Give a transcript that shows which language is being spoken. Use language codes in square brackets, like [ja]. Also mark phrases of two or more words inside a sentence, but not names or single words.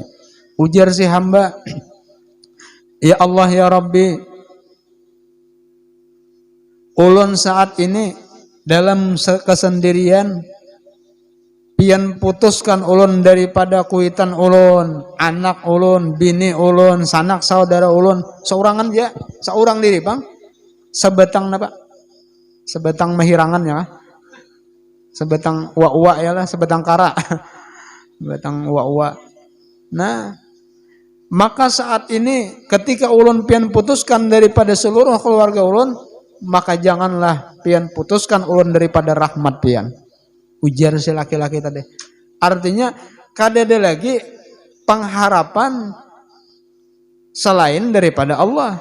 [bjn] Ujar si hamba, ya Allah ya Rabbi, ulun saat ini dalam kesendirian, pian putuskan ulun daripada kuitan ulun, anak ulun, bini ulun, sanak saudara ulun, seorangan ya, seorang diri bang, sebetang apa? Sebetang mahirangan ya, sebetang uwa-uwa ya lah, sebetang kara, sebetang uwa-uwa. Nah, maka saat ini ketika ulun pian putuskan daripada seluruh keluarga ulun, maka janganlah pian putuskan ulun daripada rahmat pian. Ujar si laki-laki tadi. Artinya kadada lagi pengharapan selain daripada Allah.